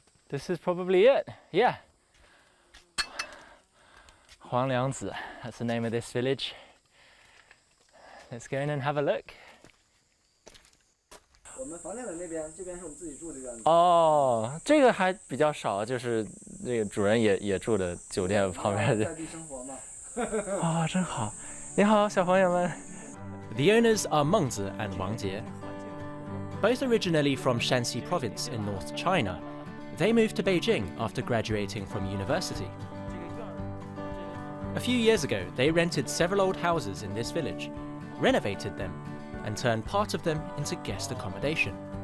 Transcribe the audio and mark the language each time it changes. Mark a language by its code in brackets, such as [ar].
[en] This is probably it, yeah. Huangliangzi, that's the name of this village. Let's go in and have a look. [zh] 我们房间的那边，这边是我们自己住的院子。哦，这个还比较少，就是那个主人也住的酒店旁边的。在地生活嘛。啊，真好。你好，小朋友们。 [en] The owners are Mengzi and Wang Jie. Both originally from Shanxi province in North China. They moved to Beijing after graduating from university. A few years ago, they rented several old houses in this village, renovated them, and turned part of them into guest accommodation.